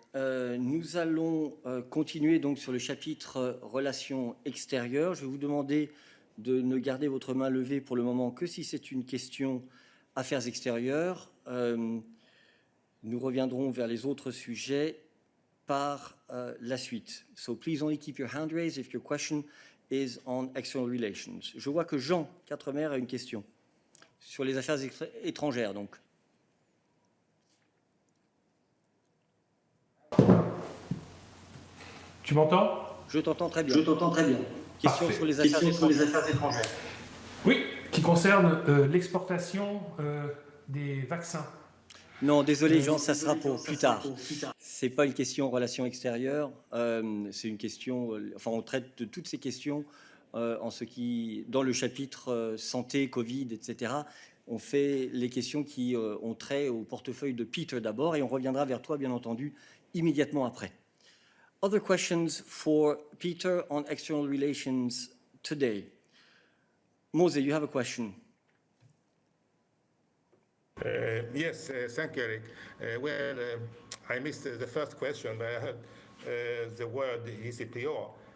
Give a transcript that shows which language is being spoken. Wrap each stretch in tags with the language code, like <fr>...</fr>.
<fr>Nous allons continuer donc sur le chapitre relations extérieures. Je vais vous demander de ne garder votre main levée pour le moment que si c'est une question affaires extérieures. Nous reviendrons vers les autres sujets par la suite.</fr> <en>So please only keep your hand raised if your question is on external relations.</en> <fr>Je vois que Jean Quatremer a une question sur les affaires étrangères, donc. Tu m'entends? Je t'entends très bien. Question Parfait. Sur les affaires étrangères. Oui, qui concerne l'exportation des vaccins. Non, désolé Jean, ça sera pour plus tard. C'est pas une question relations extérieures, c'est une question. Enfin, on traite de toutes ces questions dans le chapitre santé, Covid, etc. On fait les questions qui ont trait au portefeuille de Peter d'abord, et on reviendra vers toi, bien entendu, immédiatement après.</fr> <en>Other questions for Peter on external relations today. Mose, you have a question. Yes, thank you, Eric. I missed the first question, but I heard the word ECPO.</en>